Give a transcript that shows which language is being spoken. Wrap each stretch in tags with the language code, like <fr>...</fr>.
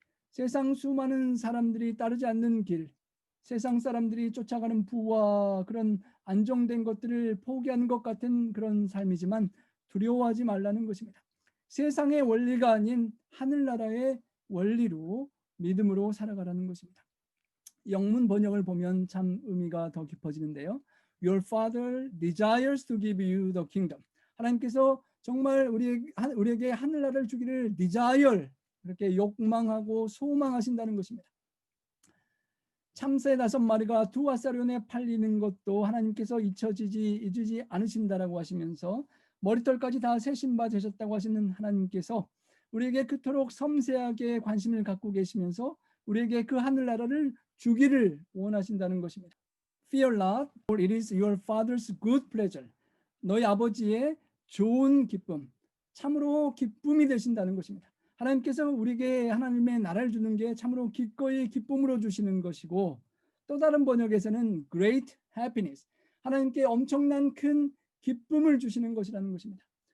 <ko>세상 수많은 사람들이 따르지 않는 길, 세상 사람들이 쫓아가는 부와 그런 안정된 것들을 포기하는 것 같은 그런 삶이지만 두려워하지 말라는 것입니다. 세상의 원리가 아닌 하늘나라의 원리로 믿음으로 살아가라는 것입니다. 영문 번역을 보면 참 의미가 더 깊어지는데요.</ko> <en>Your Father desires to give you the kingdom.</en> <ko>하나님께서 정말 우리에게 하늘나라를 주기를 desire, 이렇게 욕망하고 소망하신다는 것입니다. 참새 5마리가 두 앗사료에 팔리는 것도 하나님께서 잊지 않으신다라고 하시면서 머리털까지 다 새 신바 되셨다고 하시는 하나님께서 우리에게 그토록 섬세하게 관심을 갖고 계시면서 우리에게 그 하늘나라를 주기를 원하신다는 것입니다.</ko> <en>Fear not, for it is your Father's good pleasure.</en> <ko>너희 아버지의 좋은 기쁨, 참으로 기쁨이 되신다는 것입니다. 하나님께서 우리에게 하나님의 나라를 주는 게 참으로 기꺼이 기쁨으로 주시는 것이고, 또 다른 번역에서는</ko> <en>great happiness,</en> <ko>하나님께 엄청난 큰 기쁨을 주시는 것이라는 것입니다.</ko>